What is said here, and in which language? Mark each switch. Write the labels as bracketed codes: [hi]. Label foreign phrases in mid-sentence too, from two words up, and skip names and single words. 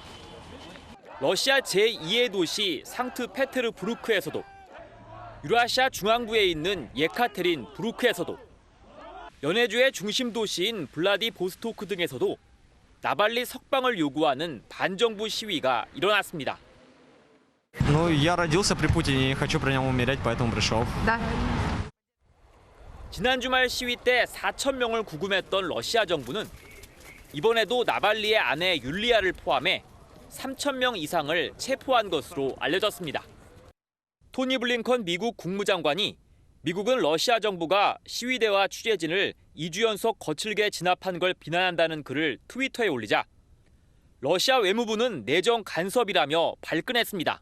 [ko] 러시아 제2의 도시 상트페테르부르크에서도, 유라시아 중앙부에 있는 예카테린부르크에서도, 연해주의 중심 도시인 블라디보스토크 등에서도 나발리 석방을 요구하는 반정부 시위가 일어났습니다. [ru] Я родился при Путине и хочу при нем умереть, поэтому пришел. [ko] 지난 주말 시위 때 4천 명을 구금했던 러시아 정부는 이번에도 나발리의 아내 율리아를 포함해 3천 명 이상을 체포한 것으로 알려졌습니다. 토니 블링컨 미국 국무장관이 미국은 러시아 정부가 시위대와 취재진을 2주 연속 거칠게 진압한 걸 비난한다는 글을 트위터에 올리자 러시아 외무부는 내정 간섭이라며 발끈했습니다.